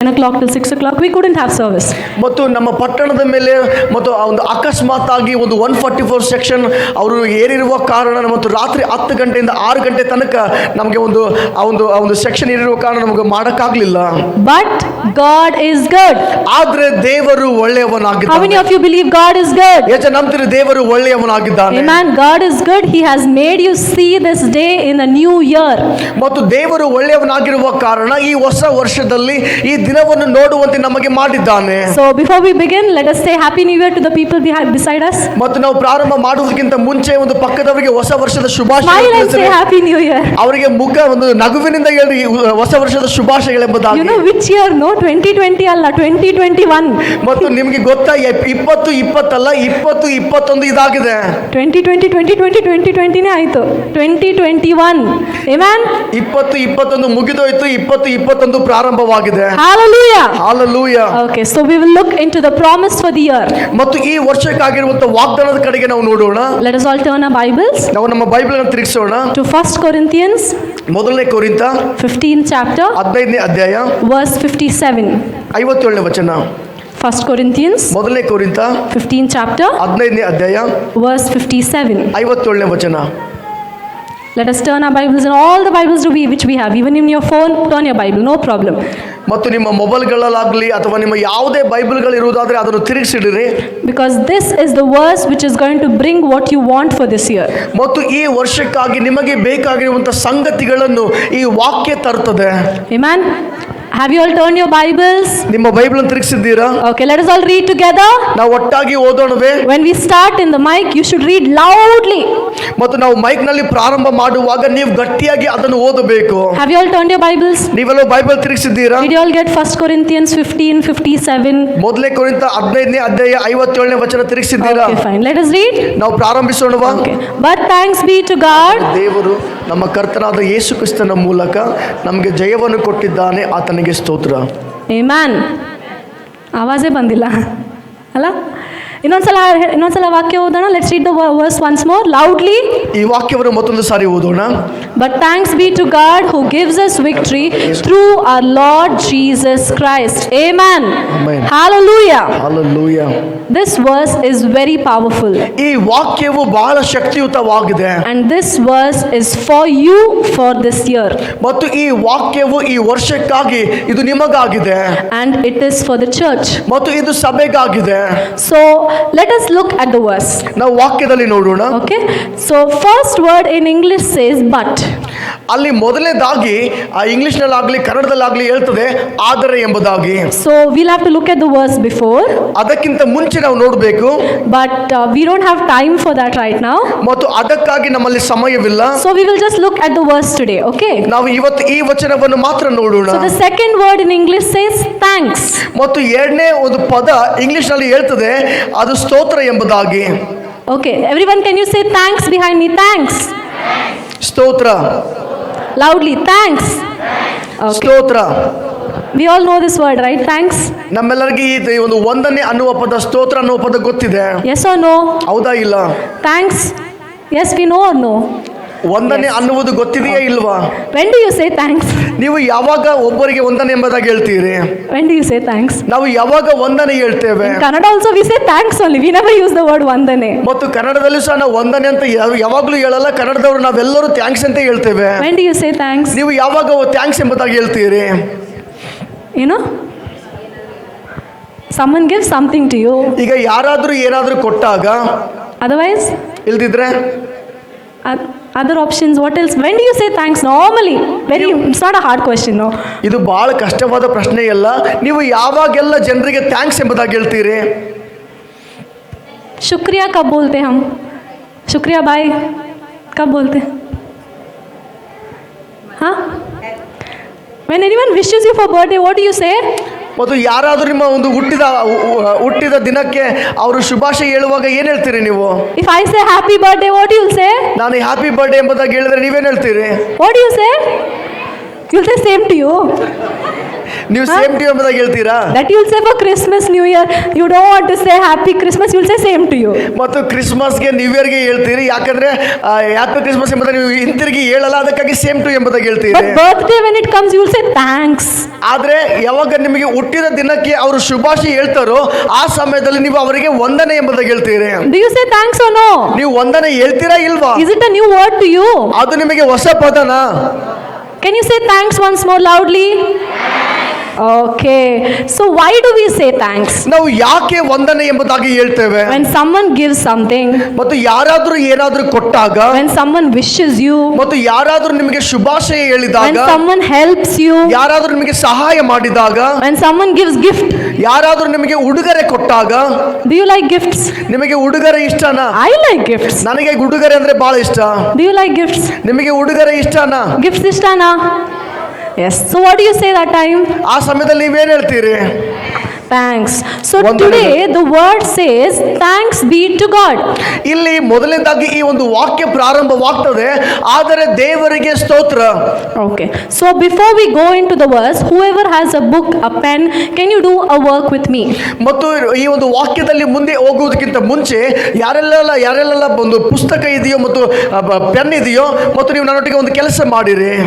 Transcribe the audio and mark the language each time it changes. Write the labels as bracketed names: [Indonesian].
[English] 10 o'clock till 6 o'clock, we couldn't have service. [Kannada] ಮತ್ತು ನಮ್ಮ ಪಟ್ಟಣದ ಮೇಲೆ ಮತ್ತು ಆ ಒಂದು ಅಕಸ್ಮಾತ್ ಆಗಿ ಒಂದು 144 ಸೆಕ್ಷನ್ ಅವರು ಏರಿರುವ ಕಾರಣ ಮತ್ತು ರಾತ್ರಿ 10 ಗಂಟೆಯಿಂದ 6 ಗಂಟೆ ತನಕ ನಮಗೆ ಆ ಒಂದು ಸೆಕ್ಷನ್ ಏರಿರುವ ಕಾರಣ ನಮಗೆ ಮಾಡೋಕ್ಕಾಗಲಿಲ್ಲ. [English] But God is good. [Kannada] ಆದ್ರೆ ದೇವರು [English] How [Kannada] ಒಳ್ಳೆಯವನಾಗಿದ್ದಾನೆ. [English] many of you believe God is good? [Kannada] ಎಷ್ಟು ನಂಬ್ತೀರಿ ದೇವರು ಒಳ್ಳೆಯವನಾಗಿದ್ದಾನೆ? [English] Amen. God is good. He has made you see this day in the new year. [Kannada] ಮತ್ತು ದೇವರು ಒಳ್ಳೆಯವನಾಗಿರುವ ಕಾರಣ ಈ ಹೊಸ ವರ್ಷದಲ್ಲಿ ಈ ದಿನವನ್ನು ನೋಡುವಂತೆ ನಮಗೆ ಮಾಡಿದ್ದಾನೆ. [English] So before we begin, let us say Happy New Year to the people beside us. [Kannada] ಮತ್ತು ನಾವು ಪ್ರಾರಂಭ ಮಾಡುವುದಕ್ಕಿಂತ ಮುಂಚೆ ಒಂದು ಪಕ್ಕದವರಿಗೆ ಹೊಸ ವರ್ಷದ [English] Smile [Kannada] ಶುಭಾಶಯಗಳು [English] and say Happy New Year. [Kannada] ಅವರಿಗೆ ಮುಖ ಒಂದು ನಗುವಿನಿಂದ ಹೇಳಿ ಹೊಸ ವರ್ಷದ ಶುಭಾಶಯಗಳೆಂಬುದಾಗಿ. [English] You know which year? No, 2020 ಅಲ್ಲ, 2021. [Kannada] ಮತ್ತು ನಿಮಗೆ ಗೊತ್ತಾ 2020 ಅಲ್ಲ 2021 ಇದಾಗಿದೆ. 2020 ನೇ ಆಯ್ತು. 2021. Amen. 2021 ಮುಗಿದೋಯ್ತು, 2021 ಪ್ರಾರಂಭವಾಗಿದೆ. [English] Hallelujah. [Kannada] Hallelujah. [English] Okay, so we will look into the promise for the year. [Kannada] ಮತ್ತು ಈ ವರ್ಷಕ್ಕಾಗಿರುವಂತಹ ವಾಗ್ದಾನದ ಕಡೆಗೆ ನಾವು ನೋಡೋಣ. [English] Let us all turn our Bibles [Kannada] ನಾವು ನಮ್ಮ ಬೈಬಲ್ ಅನ್ನು ತಿರುಗಿಸೋಣ. [English] to 1 Corinthians [Kannada] ಮೊದಲನೇ ಕೊರಿಂಥ [English] 15th chapter [Kannada] 15ನೇ ಅಧ್ಯಾಯ [English] verse 57. [Kannada] 57ನೇ ವಚನ. [English] 1 Corinthians [Kannada] ಮೊದಲನೇ ಕೊರಿಂಥ [English] 15th chapter [Kannada] 15ನೇ ಅಧ್ಯಾಯ [English] verse 57. [Kannada] 57ನೇ ವಚನ. [English] Let us turn our Bibles and all the Bibles which we have. Even in your phone, turn your Bible, no problem. [Kannada] ಮತ್ತು ನಿಮ್ಮ ಮೊಬೈಲ್ಗಳಲ್ಲಾಗಲಿ ಅಥವಾ ನಿಮ್ಮ ಯಾವುದೇ ಬೈಬಲ್ಗಳು ಇರುವುದಾದರೆ ಅದನ್ನು ತಿರುಗಿಸಿಡಿರಿ. [English] Because this is the verse which is going to bring what you want for this year. [Kannada] ಮತ್ತು ಈ ವರ್ಷಕ್ಕಾಗಿ ನಿಮಗೆ ಬೇಕಾಗಿರುವಂತಹ ಸಂಗತಿಗಳನ್ನು ಈ ವಾಕ್ಯ ತರುತ್ತದೆ. [English] Amen. Have you all turned your Bibles? [Kannada] ನಿಮ್ಮ ಬೈಬಲ್ ಅನ್ನು ತಿರುಗಿಸಿದ್ದೀರಾ? [English] Okay, let us all read together. [Kannada] ನಾವು ಒಟ್ಟಾಗಿ ಓದೋಣವೇ? [English] When we start in the mic, you should read loudly. [Kannada] ಮತ್ತು ನಾವು ಮೈಕ್ ನಲ್ಲಿ ಪ್ರಾರಂಭ ಮಾಡುವಾಗ ನೀವು ಗಟ್ಟಿಯಾಗಿ ಅದನ್ನು ಓದಬೇಕು. [English] Have you all turned your Bibles? [Kannada] ನೀವೆಲ್ಲ Bible ತಿರುಗಿಸಿದ್ದೀರಾ? [English] Did you all get 1 Corinthians 15:57? [Kannada] ಮೊದಲನೇ ಕೊರಿಂಥ 15ನೇ ಅಧ್ಯಾಯ 57ನೇ ವಚನ ತಿರುಗಿಸಿದ್ದೀರಾ? [English] Okay, fine. Let us read. [Kannada] ನಾವು ಪ್ರಾರಂಭಿಸೋಣವಾ? [English] Okay. But thanks be to God. [Kannada] ದೇವರು ನಮ್ಮ ಕರ್ತನಾದ ಯೇಸು ಕ್ರಿಸ್ತನ ಮೂಲಕ ನಮಗೆ ಜಯವನ್ನು ಕೊಟ್ಟಿದ್ದಾನೆ, ಆತನಿಗೆ ಸ್ತೋತ್ರ. Amen. ಆವಾಜೇ ಬಂದಿಲ್ಲ ಅಲ್ಲ? ಇನ್ನೊಂದ್ಸಲ ವಾಕ್ಯ ಓದೋಣ. [English] Let's read the verse once more loudly. [Kannada] ಈ ವಾಕ್ಯವನ್ನು ಮತ್ತೊಂದು ಸಾರಿ ಓದೋಣ. [English] But thanks be to God who gives us victory through our Lord Jesus Christ. Amen. Amen. Hallelujah. Hallelujah. This verse is very powerful. [Kannada] ಈ ವಾಕ್ಯವು ಬಹಳ ಶಕ್ತಿಯುತವಾಗಿದೆ. [English] And this verse is for you for this year. [Kannada] ಮತ್ತು ಈ ವಾಕ್ಯವು ಈ ವರ್ಷಕ್ಕಾಗಿ ಇದು ನಿಮಗಾಗಿದೆ. [English] And it is for the church. [Kannada] ಮತ್ತು ಇದು ಸಭೆಗಾಗಿದೆ. [English] So let us look at the verse. [Kannada] ನಾವು ವಾಕ್ಯದಲ್ಲಿ ನೋಡೋಣ. [English] Okay. So first word in English says but. [Kannada] ಅಲ್ಲಿ ಮೊದಲನೇದಾಗಿ ಆ ಇಂಗ್ಲಿಷ್ ನಲ್ಲಾಗ್ಲಿ ಕನ್ನಡದಲ್ಲಾಗ್ಲಿ ಹೇಳ್ತದೆ ಆದರೆ ಎಂಬುದಾಗಿ. [English] So we'll have to look at the verse before. [Kannada] ಅದಕ್ಕಿಂತ ಮುಂಚೆ ನಾವು ನೋಡಬೇಕು. [English] But we don't have time for that right now. [Kannada] ಮತ್ತು ಅದಕ್ಕಾಗಿ ನಮ್ಮಲ್ಲಿ ಸಮಯವಿಲ್ಲ. [English] So we will just look at the verse today, okay? [Kannada] ನಾವು ಇವತ್ತು ಈ ವಚನವನ್ನು ಮಾತ್ರ ನೋಡೋಣ. [English] So the second word in English says thanks. [Kannada] ಮತ್ತು ಎರಡನೇ ಒಂದು ಪದ ಇಂಗ್ಲಿಷ್ ನಲ್ಲಿ ಹೇಳ್ತದೆ ಅದು ಸ್ತೋತ್ರ ಎಂಬುದಾಗಿ. [English] Okay, everyone, can you say thanks behind me? Thanks. [Kannada] ಸ್ತೋತ್ರ. [English] Loudly, thanks. Okay. [Kannada] ಸ್ತೋತ್ರ. [English] We all know this word, right? Thanks. [Kannada] ನಮ್ಮೆಲ್ಲರಿಗೆ ಈ ಒಂದು ವಂದನೆ ಅನ್ನುವ ಪದ, ಸ್ತೋತ್ರ ಅನ್ನುವ ಪದ ಗೊತ್ತಿದೆ. [English] Yes or no? [Kannada] ಹೌದಾ ಇಲ್ಲ? [English] Thanks. Yes, we know or no? [Kannada] ವಂದನೆ ಅನ್ನುವುದು ಗೊತ್ತಿದೆಯೇ ಇಲ್ವಾ? [English] When do you say thanks? [Kannada] ನೀವು ಯಾವಾಗ ಒಬ್ಬರಿಗೆ ವಂದನೆ ಎಂಬುದಾಗಿ ಹೇಳ್ತೀರಿ? [English] When do you say thanks? [Kannada] ನಾವು ಯಾವಾಗ ವಂದನೆ ಹೇಳ್ತೇವೆ? [English] In Kannada also we say thanks only. We never use the word vandane. [Kannada] ಮತ್ತು ಕನ್ನಡದಲ್ಲೂ ಸಹ ನಾವು ವಂದನೆ ಅಂತ ಯಾವಾಗಲೂ ಹೇಳಲ್ಲ. ಕನ್ನಡದವರು ನಾವೆಲ್ಲರೂ ಥ್ಯಾಂಕ್ಸ್ ಅಂತ ಹೇಳ್ತೇವೆ. [English] When do you say thanks? [Kannada] ನೀವು ಯಾವಾಗ ಥ್ಯಾಂಕ್ಸ್ ಎಂಬುದಾಗಿ ಹೇಳ್ತೀರಿ? [English] You know? Someone gives something to you. [Kannada] ಈಗ ಯಾರಾದರೂ ಏನಾದರೂ ಕೊಟ್ಟಾಗ, [English] Otherwise? [Kannada] ಇಲ್ದಿದ್ರೆ [English] Other options, what else? When do you say thanks normally? It's not a hard question, no? [Kannada] ಇದು ಬಹಳ ಕಷ್ಟವಾದ ಪ್ರಶ್ನೆ ಅಲ್ಲ. ನೀವು ಯಾವಾಗೆಲ್ಲ ಜನರಿಗೆ ಥ್ಯಾಂಕ್ಸ್ ಎಂಬುದಾಗಿ ಹೇಳ್ತೀರಿ? [Hindi] शुक्रिया कब बोलते हम? शुक्रिया बाय कब बोलते? हाँ? [English] When anyone wishes you for birthday, what do you say? [Kannada] ಮತ್ತು ಯಾರಾದರೂ ನಿಮ್ಮ ಒಂದು ಹುಟ್ಟಿದ ದಿನಕ್ಕೆ ಅವರು ಶುಭಾಶಯ ಹೇಳುವಾಗ ಏನು ಹೇಳ್ತೀರಿ ನೀವು? [English] If I say happy birthday, what do you say? [Kannada] ನಾನು [English] happy birthday [Kannada] ಎಂಬುದಾಗಿ ಹೇಳಿದ್ರೆ ನೀವೇನು ಹೇಳ್ತೀರಿ? [English] What do you say? You'll say same to you. [Kannada] ನೀವು [English] same to [Kannada] ಎಂಬುದಾಗಿ ಹೇಳ್ತೀರಾ? [English] That you'll say for Christmas, New Year, you don't want to say Happy Christmas, you'll say same to you. [Kannada] ಮತ್ತು ಕ್ರಿಸ್ಮಸ್ಗೆ new ಇಯರ್ಗೆ ಹೇಳ್ತೀರಿ, ಯಾಕಂದ್ರೆ [English] happy Christmas [Kannada] ಎಂಬುದಾಗಿ ನೀವು ಹಿಂತಿರುಗಿ ಹೇಳಲ್ಲ, ಅದಕ್ಕಾಗಿ [English] same to [Kannada] ಎಂಬುದಾಗಿ ಹೇಳ್ತೀರಿ. [English] But birthday when it comes, you'll say thanks. [Kannada] ಆದ್ರೆ ಯಾವಾಗ ನಿಮಗೆ ಹುಟ್ಟಿದ ದಿನಕ್ಕೆ ಅವರು ಶುಭಾಶಯ ಹೇಳ್ತಾರೋ ಆ ಸಮಯದಲ್ಲಿ ನೀವು ಅವರಿಗೆ ವಂದನೆ ಎಂಬುದಾಗಿ ಹೇಳ್ತೀರಿ. [English] Do you say thanks or no? [Kannada] ನೀವು ವಂದನೆ ಹೇಳ್ತೀರಾ ಇಲ್ವಾ? [English] Is it a new word to you? [Kannada] ಅದು ನಿಮಗೆ ಹೊಸ ಪದನಾ? [English] Can you say thanks once more loudly? Okay. So why do we say thanks? [Kannada] ನಾವು ಯಾಕೆ ವಂದನೆ ಎಂಬುದಾಗಿ ಹೇಳ್ತೇವೆ? [English] When someone gives something, [Kannada] ಮತ್ತು ಯಾರಾದ್ರೂ ಏನಾದ್ರೂ ಕೊಟ್ಟಾಗ, [English] when someone wishes you, [Kannada] ಮತ್ತು ಯಾರಾದ್ರೂ ನಿಮಗೆ ಶುಭಾಶಯ [English] when [Kannada] ಹೇಳಿದಾಗ, [English] someone helps you, [Kannada] ಯಾರಾದ್ರೂ ನಿಮಗೆ ಸಹಾಯ ಮಾಡಿದಾಗ, [English] when someone gives gift. [Kannada] ಯಾರಾದ್ರೂ ನಿಮಗೆ ಉಡುಗೊರೆ ಕೊಟ್ಟಾಗ, [English] Do you like gifts? [Kannada] ನಿಮಗೆ ಉಡುಗೊರೆ ಇಷ್ಟನಾ? [English] I like gifts. [Kannada] ನನಗೆ ಉಡುಗೊರೆ ಅಂದ್ರೆ ಬಹಳ ಇಷ್ಟ. [English] Do you like gifts? [Kannada] ನಿಮಗೆ ಉಡುಗೊರೆ ಇಷ್ಟನಾ? [English] Gifts [Kannada] ishtana? [English] Yes. So what do you say that time? [Kannada] ಆ ಸಮಯದಲ್ಲಿ ನೀವೇನ್ ಹೇಳ್ತೀರಿ? [English] Thanks. So [Kannada] ವಂದನೆ. [English] today the word says thanks be to God. [Kannada] ಇಲ್ಲಿ ಮೊದಲನೇದಾಗಿ ಈ ಒಂದು ವಾಕ್ಯ ಪ್ರಾರಂಭವಾಗ್ತದೆ, ಆದರೆ ದೇವರಿಗೆ ಸ್ತೋತ್ರ. [English] Okay. So before we go into the verse, whoever has a book, a pen, can you do a work with me? [Kannada] ಮತ್ತು ಈ ಒಂದು ವಾಕ್ಯದಲ್ಲಿ ಮುಂದೆ ಹೋಗುವುದಕ್ಕಿಂತ ಮುಂಚೆ ಯಾರೆಲ್ಲ ಒಂದು ಪುಸ್ತಕ ಇದೆಯೋ ಮತ್ತು ಪೆನ್ ಇದೆಯೋ ಮತ್ತು ನೀವು ನನ್ನೊಟ್ಟಿಗೆ ಒಂದು ಕೆಲಸ ಮಾಡಿರಿ.